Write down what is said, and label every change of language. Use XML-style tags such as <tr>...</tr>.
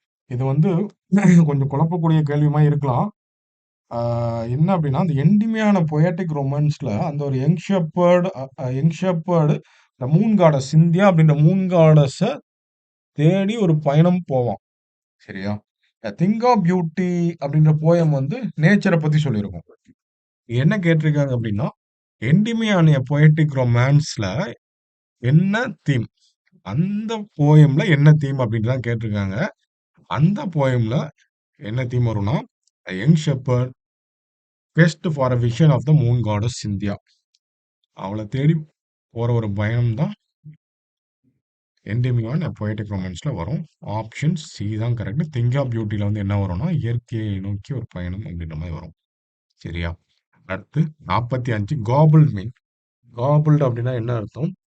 <ta>இது வந்து கொஞ்சம் குழப்பக்கூடிய கேள்வியுமா இருக்கலாம். என்ன அப்படின்னா, அந்த என்டிமியான பொயட்டிக் ரொமான்ஸ்ல அந்த ஒரு young shepherd the moon goddess Scindia அப்படின்ற மூன் காடஸ தேடி ஒரு பயணம் போவான். சரியா? திங்க் ஆஃப் பியூட்டி அப்படின்ற போயம் வந்து நேச்சரை பத்தி சொல்லியிருக்கும். என்ன கேட்டிருக்காங்க அப்படின்னா, என்டிமியான பொயட்டிக் ரொமான்ஸ்ல என்ன தீம்? அந்த போயம்ல என்ன தீம் அப்படின்னு தான் கேட்டிருக்காங்க. அந்த போயம்ல என்ன தீம் வரும்னா,</ta> <en>"A young shepherd quest for a vision of the moon goddess Cynthia."</en> <ta>அவள தேடி போற ஒரு பயணம் தான் என்டிமியான் பொயட்டிக் ரொமான்ஸ்ல வரும். ஆப்ஷன் சி தான் கரெக்ட். திங்க் ஆஃப் பியூட்டில வந்து என்ன வரும்னா, இயற்கையை நோக்கி ஒரு பயணம் அப்படின்ற மாதிரி வரும். சரியா? அடுத்து 45 காபிள்ட் மீன். காபிள்ட் அப்படின்னா என்ன அர்த்தம்?</ta>